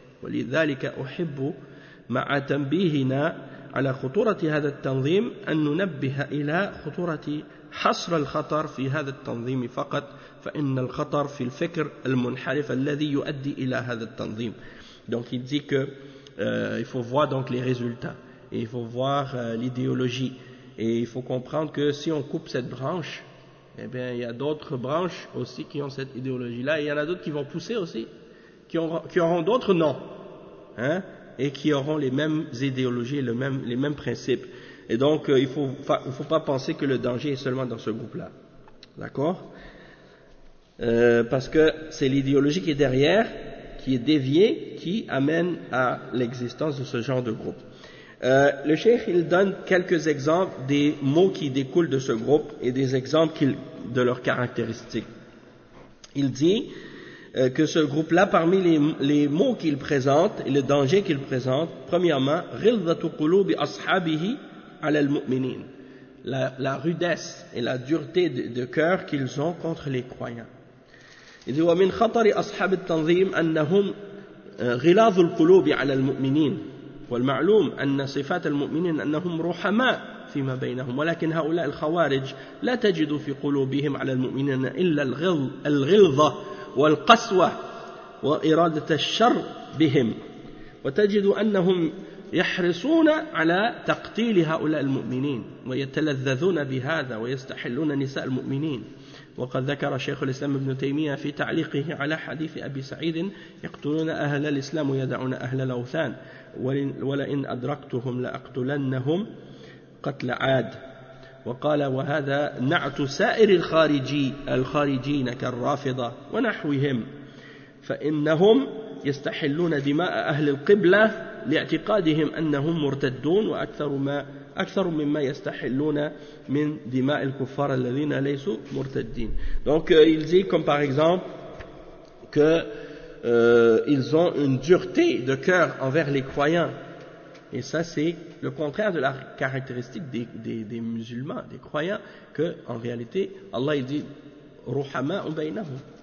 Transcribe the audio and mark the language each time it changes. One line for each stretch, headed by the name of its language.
Arabic: ولذلك أحب مع تنبيهنا على خطورة هذا التنظيم أن ننبه إلى خطورة حصر الخطر في هذا التنظيم فقط، فإن الخطر في الفكر المنحرف الذي يؤدي إلى هذا التنظيم.
French: Donc il dit que il faut voir donc les résultats et il faut voir l'idéologie et il faut comprendre que si on coupe cette branche, eh bien, il y a d'autres branches aussi qui ont cette idéologie-là. Et il y en a d'autres qui vont pousser aussi, qui auront d'autres noms, hein, et qui auront les mêmes idéologies, les mêmes principes. Et donc, il faut pas penser que le danger est seulement dans ce groupe-là. D'accord? Parce que c'est l'idéologie qui est derrière, qui est déviée, qui amène à l'existence de ce genre de groupe. Le cheikh il donne quelques exemples des mots qui découlent de ce groupe et des exemples de leurs caractéristiques. Il dit que ce groupe-là, parmi les mots qu'il présente et le danger qu'il présente, premièrement,
Arabic: رِضَّةُ قُلُوبِ أَصْحَابِهِ عَلَى الْمُؤْمِنِينَ,
French: la rudesse et la dureté de cœur qu'ils ont contre les croyants. Il dit
Arabic: وَمِنْ خَطَرِ أَصْحَابِ التَّنْظِيمِ أَنَّهُمْ غِلَاظُ الْقُلُوبِ عَلَى الْمُؤْمِنِينَ والمعلوم أن صفات المؤمنين أنهم رحماء فيما بينهم ولكن هؤلاء الخوارج لا تجد في قلوبهم على المؤمنين إلا الغلظة والقسوة وإرادة الشر بهم وتجد أنهم يحرصون على تقتيل هؤلاء المؤمنين ويتلذذون بهذا ويستحلون نساء المؤمنين وقد ذكر شيخ الإسلام ابن تيمية في تعليقه على حديث أبي سعيد يقتلون أهل الإسلام ويدعون أهل الأوثان ولئن أدركتهم لأقتلنهم قتل عاد وقال وهذا نعت سائر الخارجين كالرافضة ونحوهم فإنهم يستحلون دماء أهل القبلة لاعتقادهم أنهم مرتدون وأكثر مما يستحلون من دماء الكفار الذين ليسوا مرتدين.
French: Donc il dit comme par exemple que ils ont une dureté de cœur envers les croyants. Et ça, c'est le contraire de la caractéristique des musulmans, des croyants, que, en réalité, Allah, il dit,
Arabic: Ruhama ubaynahum.